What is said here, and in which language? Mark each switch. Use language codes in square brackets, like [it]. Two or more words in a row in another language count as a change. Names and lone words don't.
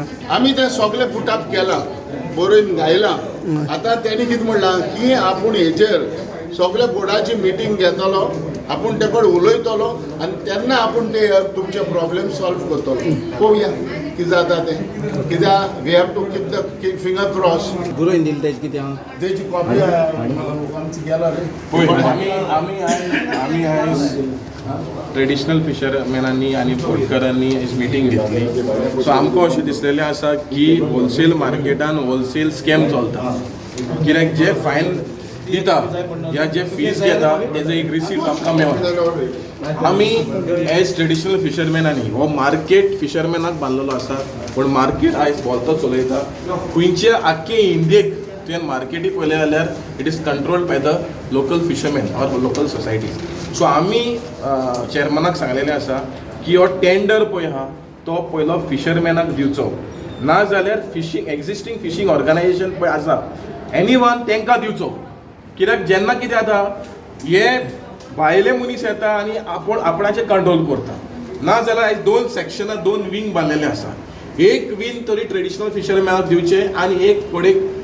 [kok] आमी ते सगळे पुटाप केला बरोवन घायला आतां तेणी कितें म्हणलां की आपूण हेजेर सगळे बोर्डाची मिटींग घेतलो आपूण ते कडेन उलयतलो आनी तेन्ना आपूण ते तुमचे प्रॉब्लेम सॉल्व करतलो पळोवया कितें जाता तें कित्याक [en] we have to keep the finger cross [kok] बरोवन दिली तेजे कितें हांव तेजी कॉपी आमची गेला रे आम्ही आयज ट्रेडिशनल फिशरमॅनांनी आनी बोटकारांनी आयज मिटींग घेतली सो आमकां अशें दिसलेलें आसा की होलसेल मार्केटान [en] wholesale scam [kok] चलता कित्याक जे फायन दिता या जे फीज घेता तेजो एक रिसीट आमकां मेळटा आमी एज ट्रेडिशनल फिशरमॅनांनी हो मार्केट फिशरमॅनाक बांदलेलो आसा पूण मार्केट आयज भोंवतो चलयता खंयचे आख्खे इंडियेक तुवें मार्केटी पळयलें जाल्यार [en] it is controlled by the local fisherman or local societies [kok] सो आमी चॅरमनाक सांगलेलें आसा की हो टेंडर पळय आहा तो पयलो फिशरमॅनाक दिवचो ना जाल्यार [en] fishing existing fishing organisation [kok] पळय आसा [en] any one [kok] तांकां दिवचो कित्याक जेन्ना कितें जाता हे भायले मनीस येता आनी आपणाचें कंट्रोल करता ना जाल्यार आयज 2 सेक्शनां 2 विंग बांदलेले आसा एक विंग तरी ट्रेडिशनल फिशरमॅनाक दिवचे आनी एक कडेक